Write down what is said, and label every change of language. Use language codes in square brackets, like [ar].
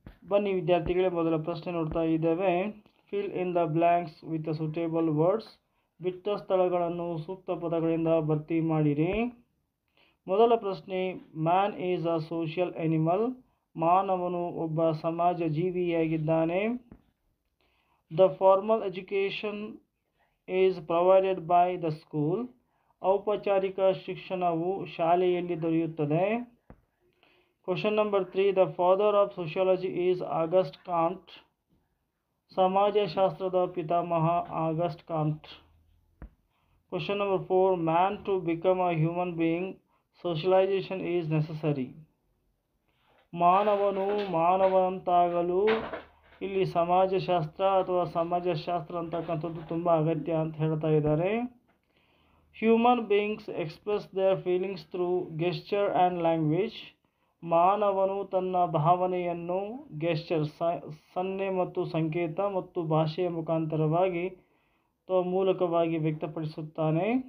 [kn] ಬನ್ನಿ ವಿದ್ಯಾರ್ಥಿಗಳೇ, ಮೊದಲ ಪ್ರಶ್ನೆ ನೋಡ್ತಾ ಇದ್ದೇವೆ. [en] Fill in the blanks with suitable words. [kn] ಬಿಟ್ಟ ಸ್ಥಳಗಳನ್ನು ಸೂಕ್ತ ಪದಗಳಿಂದ ಭರ್ತಿ ಮಾಡಿರಿ. ಮೊದಲ ಪ್ರಶ್ನೆ, [en] Man is a social animal. [kn] ಮಾನವನು ಒಬ್ಬ ಸಮಾಜ ಜೀವಿಯಾಗಿದ್ದಾನೆ. [en] The formal education is provided by the school. [kn] ಔಪಚಾರಿಕ ಶಿಕ್ಷಣವು ಶಾಲೆಯಲ್ಲಿ ದೊರೆಯುತ್ತದೆ. [en] Question number 3, the father of sociology is Auguste Comte. [kn] ಸಮಾಜಶಾಸ್ತ್ರದ ಪಿತಾಮಹ August ಕಾಮ್ಟ್. [en] Question number 4, man to become a human being, socialization is necessary. [kn] ಮಾನವನು ಮಾನವಂತಾಗಲು ಇಲ್ಲಿ ಸಮಾಜಶಾಸ್ತ್ರ ಅಥವಾ ಸಮಾಜಶಾಸ್ತ್ರ ಅಂತಕ್ಕಂಥದ್ದು ತುಂಬ ಅಗತ್ಯ ಅಂತ ಹೇಳ್ತಾ ಇದ್ದಾರೆ. [en] Human beings express their feelings through gesture and language. [kn] ಮಾನವನು ತನ್ನ ಭಾವನೆಯನ್ನು ಗೆಸ್ಚರ್, ಸನ್ನೆ ಮತ್ತು ಸಂಕೇತ ಮತ್ತು ಭಾಷೆಯ ಮುಖಾಂತರವಾಗಿ ಅಥವಾ ಮೂಲಕವಾಗಿ ವ್ಯಕ್ತಪಡಿಸುತ್ತಾನೆ.